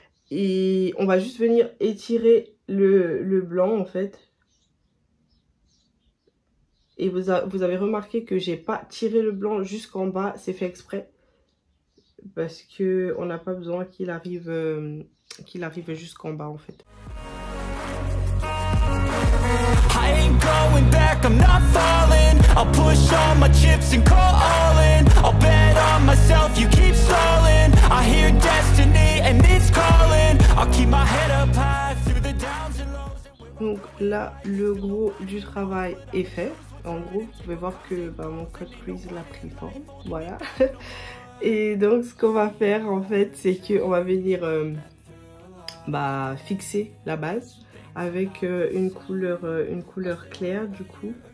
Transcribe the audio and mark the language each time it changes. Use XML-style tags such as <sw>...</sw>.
<fr>Et on va juste venir étirer le blanc en fait. Et vous avez remarqué que j'ai pas tiré le blanc jusqu'en bas, c'est fait exprès. Parce que on n'a pas besoin qu'il arrive jusqu'en bas en fait.</fr> <en>I ain't going back, I'm not falling. I'll push all my chips and call all in. I'll bet on myself, you keep stalling. I hear destiny and it's calling. I'll keep my head up high through the downs and lows.</en> <fr>Donc là, le gros du travail est fait. En gros, vous pouvez voir que mon cut crease l'a pris forme. Voilà. Et donc, ce qu'on va faire en fait, c'est qu'on va venir fixer la base avec une couleur claire du coup.</fr>